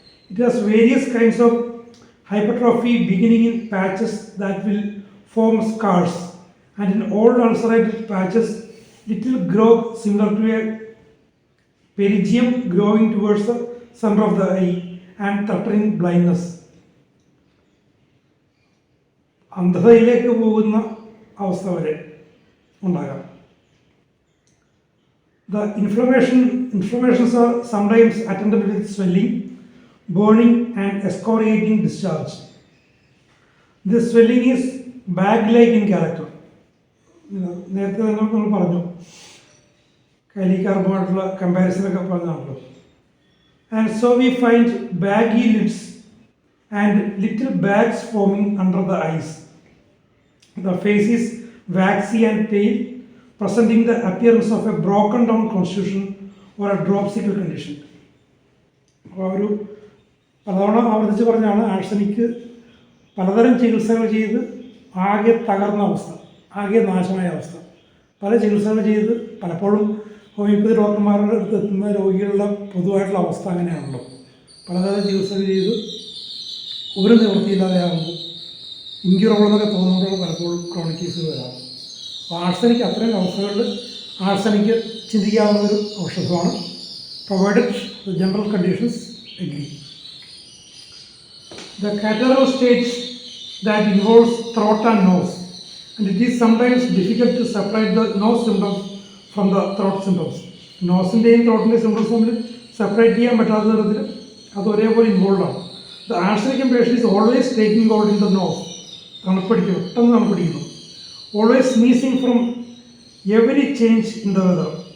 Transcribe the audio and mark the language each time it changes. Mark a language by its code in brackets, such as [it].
[en] It has various kinds of hypertrophy beginning in patches that will form scars, and in old ulcerated patches little growth similar to a perigium growing towards the center of the eye and threatening blindness. [ml] അന്ധതയിലേക്ക് പോകുന്ന അവസ്ഥ വരെ ഉണ്ടാകാം. [en] The inflammations are sometimes attended with swelling, burning and excoriating discharge. This swelling is bag-like in character. [ml] നേരത്തെ തന്നെ നമ്മൾ പറഞ്ഞു, കാലിക്കാർബുമായിട്ടുള്ള കമ്പാരിസനൊക്കെ പറഞ്ഞാണല്ലോ. [en] And so we find baggy lids and little bags forming under the eyes. The face is waxy and pale, presenting the appearance of a broken down constitution or a dropsical condition. [ml] അപ്പോൾ ഒരു പലതവണ ആവർത്തിച്ച് പറഞ്ഞാണ് ആഴ്സനിക്ക് പലതരം ചികിത്സകൾ ചെയ്ത് ആകെ തകർന്ന അവസ്ഥ, ആകെ നാശമായ അവസ്ഥ. പല ചികിത്സകൾ ചെയ്ത് പലപ്പോഴും ഹോമിയോപ്പതി ഡോക്ടർമാരുടെ അടുത്ത് എത്തുന്ന രോഗികളുടെ പൊതുവായിട്ടുള്ള അവസ്ഥ അങ്ങനെയാണല്ലോ. പലതരം ചികിത്സകൾ ചെയ്ത് ഒരു നിവൃത്തിയില്ലാതെയാകുമ്പോൾ ഇൻക്യൂറബിൾ എന്നൊക്കെ തോന്നുമ്പോഴാണ് പലപ്പോഴും ക്രോണിക് കേസുകൾ വരാം. അപ്പോൾ ആഴ്സനിക്ക് അത്തരം അവസ്ഥകളിൽ ആഴ്സനിക്ക് ചിന്തിക്കാവുന്ന ഒരു ഔഷധമാണ്, [en] Provided the general conditions agree. The catarrhal stage that involves throat and nose, and it is sometimes difficult to separate the nose symptoms from the throat symptoms. [ml] നോസിൻ്റെയും ത്രോട്ടിൻ്റെയും symptoms തമ്മിൽ സെപ്പറേറ്റ് ചെയ്യാൻ പറ്റാത്ത തരത്തിൽ അത് ഒരേപോലെ ഇൻവോൾവ് ആണ്. [en] The arsenicum patient is always taking out in the nose. [ml] തണുപ്പടിക്കുന്നു, പെട്ടെന്ന് തണുപ്പടിക്കുന്നു. [en] Always sneezing from every change in the weather.